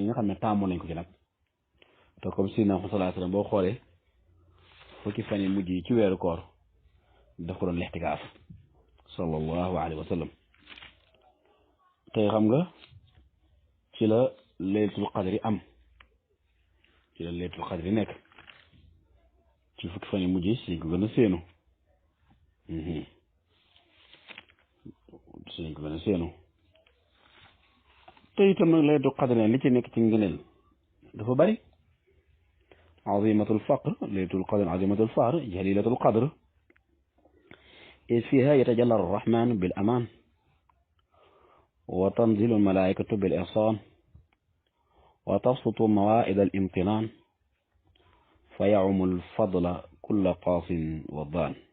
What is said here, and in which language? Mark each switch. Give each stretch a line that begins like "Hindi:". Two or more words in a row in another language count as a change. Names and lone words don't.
Wolof: nga xam ne taamu nañ ko ci nag te comme si na
Arabic: صلى الله عليه وسلم
Wolof: boo xoolee fukki fan yi mujj yi ci weeru koor daf ko doon lixtikaaf
Arabic: صلى الله عليه وسلم
Wolof: tey xam nga ci la
Arabic: ليلة القدر
Wolof: am ci la
Arabic: ليلة القدر
Wolof: nekk ci fukki fan yi mujj yi si ko gën a séenu si ko gën a séenu te itam nag
Arabic: ليلة القدر
Wolof: li ci nekk ci ngëneel dafa bari
Arabic: عظيمة الفقر ليلة القدر عظيمة الفقر جليلة القدر إذ فيها يتجلى الرحمن بالأمان وتنزل الملائكة بالإحسان وتبسط موائد الامتنان فيعم الفضل كل قاص وضان